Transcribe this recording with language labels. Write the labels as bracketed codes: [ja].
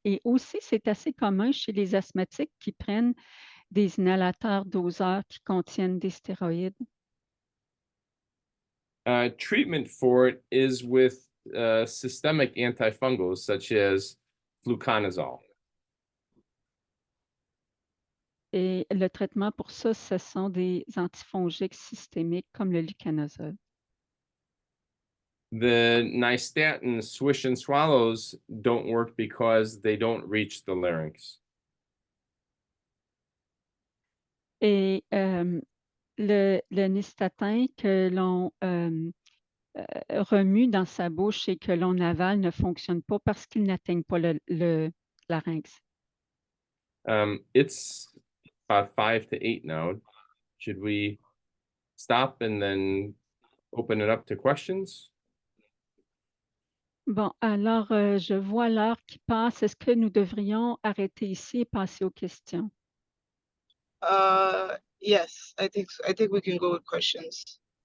[fr] Et aussi, c'est assez commun chez les asthmatiques qui prennent des inhalateurs doseurs qui contiennent des stéroïdes. [en] Treatment for it is with systemic antifungals such as fluconazole. [fr] Et le traitement pour ça, ce sont des antifongiques systémiques comme le lucanazole. [en] The nystatin swish and swallows don't work because they don't reach the larynx. [fr] Et le nystatin que l'on remue dans sa bouche et que l'on avale ne fonctionne pas parce qu'il n'atteigne pas le larynx. [en] It's about 5 to 8 now. Should we stop and then open it up to questions? [fr] Bon, alors, je vois l'heure qui passe. Est-ce que nous devrions arrêter ici et passer aux questions? [en] Yes, I think so. I think we can go with questions.